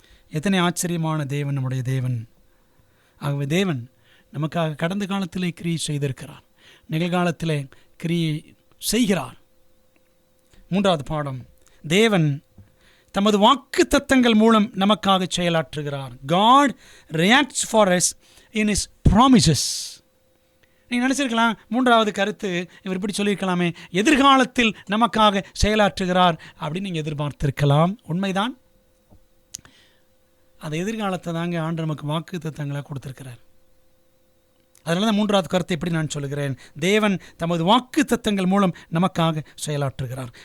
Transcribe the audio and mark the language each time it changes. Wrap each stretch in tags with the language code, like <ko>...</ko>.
<ta>எத்தனை ஆச்சரியமான தேவன் நம்முடைய தேவன். ஆகவே தேவன் நமக்காக கடந்த காலத்திலே கிரியை செய்திருக்கிறார், நிகழ்காலத்திலே கிரியை செய்கிறார். மூன்றாவது பாடம், தேவன் தமது வாக்கு தத்தங்கள் மூலம் நமக்காக செயலாற்றுகிறார்.</ta> <en>God reacts for us in his promises.</en> <ta>நீங்கள் நினச்சிருக்கலாம், மூன்றாவது கருத்து இவர் இப்படி சொல்லியிருக்கலாமே, எதிர்காலத்தில் நமக்காக செயலாற்றுகிறார் அப்படின்னு நீங்கள் எதிர்பார்த்திருக்கலாம். உண்மைதான். அந்த எதிர்காலத்தை தாங்க ஆண்டு நமக்கு வாக்கு தத்தங்களாக கொடுத்துருக்கிறார். அதனால தான் மூன்றாவது கருத்தை எப்படி நான் சொல்லுகிறேன், தேவன் தமது வாக்கு தத்தங்கள் மூலம் நமக்காக செயலாற்றுகிறார்.</ta>